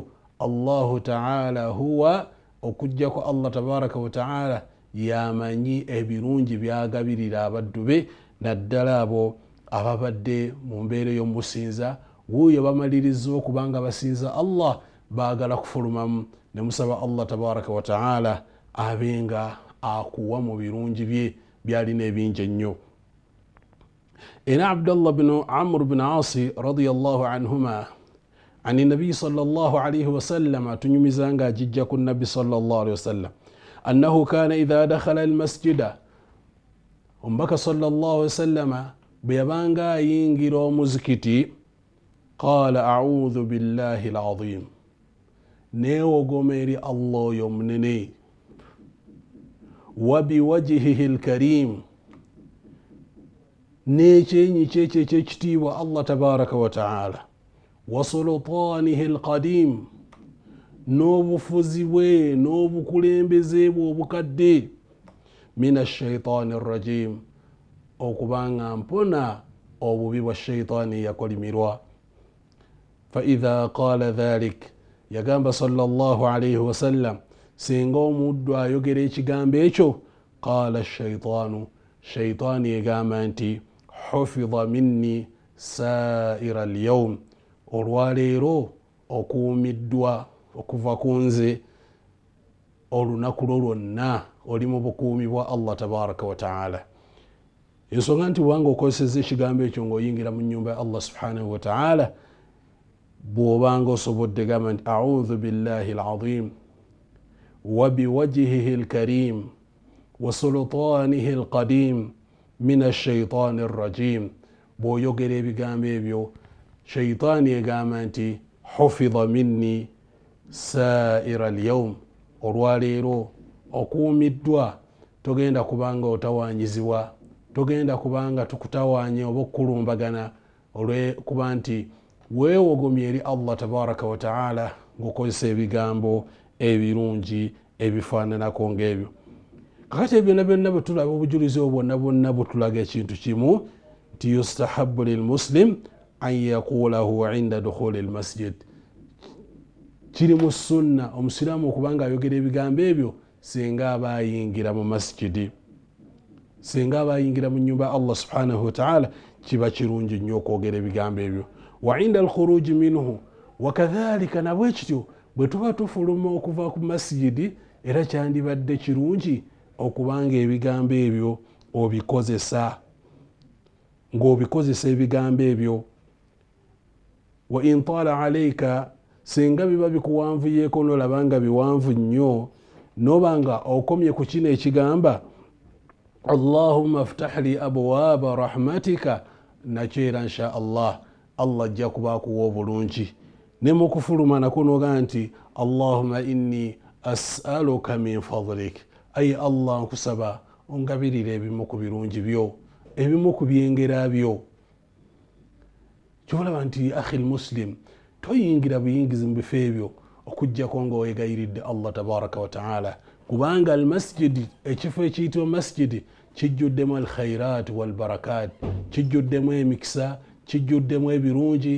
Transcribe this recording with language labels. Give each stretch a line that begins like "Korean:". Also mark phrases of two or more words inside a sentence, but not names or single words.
Arabic: الله تعالى هو
Ganda: okujjako
Arabic: الله تبارك وتعالى
Ganda: yamanyi ebirungi byagabirira abaddu be, naddala abo ababadde mu mbeera y'omusinza wuuyo bamaliriza okubanga basinza allah baagala kufulumamu ne musaba
Arabic: الله تبارك وتعالى
Ganda: abenga akuwa mu birungi bye byalina ebingi ennyo. ena
Arabic: عبد الله بن عمرو بن العاص رضي الله عنهما عن النبي صلى الله عليه وسلم
Ganda: tunyumizanga ajijja ku
Arabic: النبي صلى الله عليه وسلم أنه كان إذا دخل المسجد,
Ganda: ombaka
Arabic: صلى الله عليه وسلم
Ganda: bwe yabanga ayingira omuzikiti
Arabic: قال أعوذ بالله العظيم,
Ganda: neewogoma eri allah oyo omunene,
Arabic: وبوجهه الكريم,
Ganda: n'ekyenyi kyekyo ekyekitiibwa
Arabic: الله تبارك وتعالى, وسلطانه القديم,
Ganda: n'obufuzi bwe n'obukulembeze bwe obukadde,
Arabic: من الشيطان الرجيم,
Ganda: okubanga mpona obubi bwa shaitaani yakolimirwa.
Arabic: فإذا قال ذلك,
Ganda: yagamba
Arabic: صلى الله عليه وسلم
Ganda: singa omuddu ayogera ekigambo ekyo,
Arabic: قال الشيطان,
Ganda: shaitaani yagamba nti
Arabic: حفظ مني سائر اليوم,
Ganda: olwaleero okuumiddwa okuva ku nze olunaku lwo lwonna oli mu bukuumi bwa
Arabic: الله تبارك وتعالى.
Ganda: Ensonga nti bwanga okozesezza ekigambo ekyo ng'oyingira mu nnyumba ya
Arabic: الله سبحانه وتعالى,
Ganda: bw'obanga osobodde gamba nti
Arabic: أعوذ بالله العظيم وبوجهه الكريم وسلطانه القديم من الشيطان الرجيم.
Ganda: Bw'oyogera ebigambo ebyo, shaytaani egamba nti
Arabic: حفظ مني سائر اليوم,
Ganda: olwaleero okuumiddwa, togenda kubanga otawanyizibwa, togenda kubanga tukutawanye oba okulumbagana, olwekuba nti weewogomye eri
Arabic: الله تبارك وتعالى
Ganda: ng'okozesa ebigambo ebirungi ebifaananako ng'ebyo. Kakati ebyo byonna bwe tulaba obujulizi obwo bwonna bwonna butulaga ekintu kimu, nti
Arabic: يستحب للمسلم أن يقوله عند دخول المسجد.
Ganda: Kiri mu sunna omusiraamu okubanga ayogera ebigambo ebyo singa aba ayingira mu masjidi, singa aba ayingira mu nnyumba
Arabic: الله سبحانه وتعالى,
Ganda: kiba kirungi nnyo okwogera ebigambo ebyo.
Arabic: وعند الخروج منه,
Ganda: wakadhalika nabwe kityo bwe tuba tufuluma okuva ku masjidi, era kyandibadde kirungi okubanga ebigambo ebyo obikozesa, ng'obikozesa ebigambo ebyo.
Arabic: وإن طال عليك,
Ganda: singa biba bikuwanvuyeeko n'olabanga biwanvu nnyo, n'obanga okomye ku kino ekigamba
Arabic: اللهم افتح لي أبواب رحمتك,
Ganda: nakyo era
Arabic: إن شاء الله
Ganda: ajja kuba akuwa obulungi. Ne mu kufuluma nako n'ogamba nti
Arabic: اللهم إني أسألك من فضلك,
Ganda: ayi Allah nkusaba ongabirira ebimu ku birungi byo, ebimu ku byengera byo. Kyolaba nti
Arabic: أخي مسلم,
Ganda: toyingira buyingizi mu bifo ebyo okujjako nga weegayiridde
Arabic: الله تبارك وتعالى,
Ganda: kubanga almasjidi, ekifo ekiyitibwa masjidi, kijjuddemu
Arabic: الخيرات والبركات,
Ganda: kijjuddemu emikisa, kijjuddemu ebirungi.